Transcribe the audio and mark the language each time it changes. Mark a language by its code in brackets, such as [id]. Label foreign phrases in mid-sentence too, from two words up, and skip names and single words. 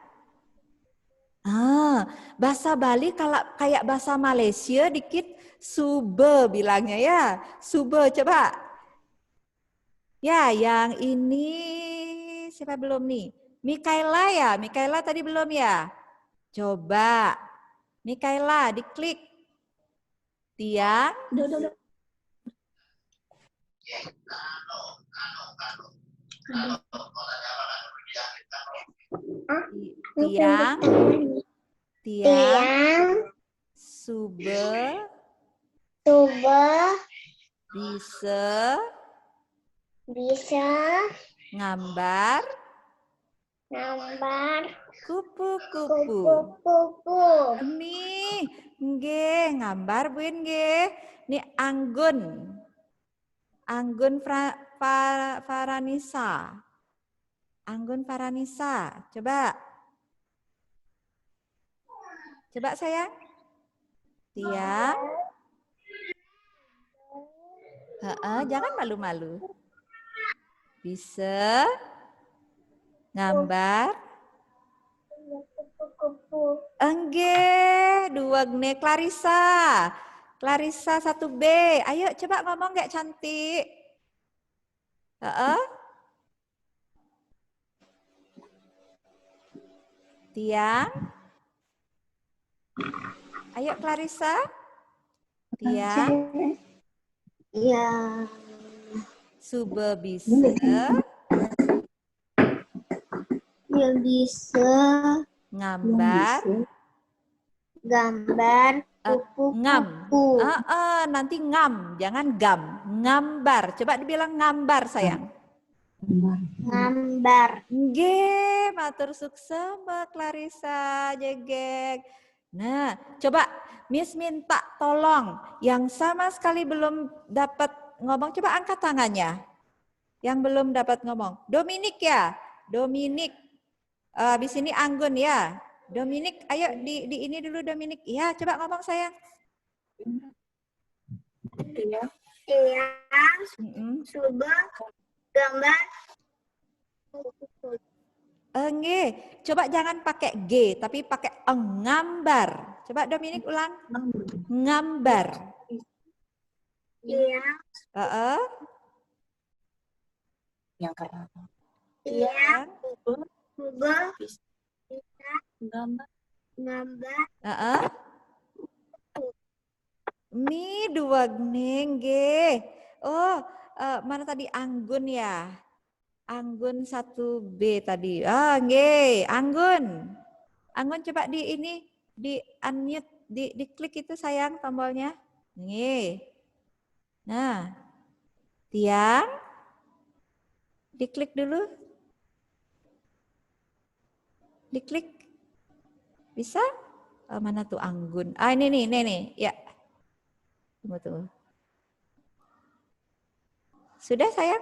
[id] Bahasa Bali kalau kayak bahasa Malaysia dikit sube bilangnya ya. Sube coba. Ya, yang ini siapa belum nih? Mikaela ya? Mikaela tadi belum ya? Coba. Mikaela diklik. Tia. [ban] Tiang, sube, bisa, ngambar, kupu-kupu. Nih, nggih, ngambar buin nggih. [id] Nih Anggun. Anggun Faranisa. Anggun Faranisa, coba. Coba sayang. Tia. Jangan malu-malu. Bisa ngambar. Enggak, dua gne Clarissa. Clarissa 1B. Ayo coba ngomong nggak cantik. Tiang. Ayo Clarissa. Tiang. Iya. [ban] Sube bisa. [id] Ya bisa. Ngambar. Gambar Ngam. kupu-kupu. Nanti ngam, jangan gam. Ngambar. Coba dibilang ngambar sayang. Gambar. [ban] Nggih, matur suksema Clarissa jegek. [id] Nah, coba Miss minta tolong yang sama sekali belum dapat ngomong, coba angkat tangannya. Yang belum dapat ngomong. Dominik ya? Dominik. Habis ini Anggun ya? Dominik, ayo di ini dulu Dominik. Iya, coba ngomong sayang. Tiang, coba gambar. Nggih, coba jangan pakai G, tapi pakai ngambar. Coba Dominik ulang. Ngambar. Tiang, Yang kayak apa? tiang, coba gambar. Mi dua nggih. Oh, mana tadi Anggun ya? Anggun 1B tadi. Nggih, Anggun. Anggun coba di ini, di unmute, diklik itu sayang tombolnya. Nggih. Nah. Tiang. Diklik dulu. Diklik. Bisa? Mana tuh Anggun? Ini nih. Ya. Tunggu. Sudah sayang?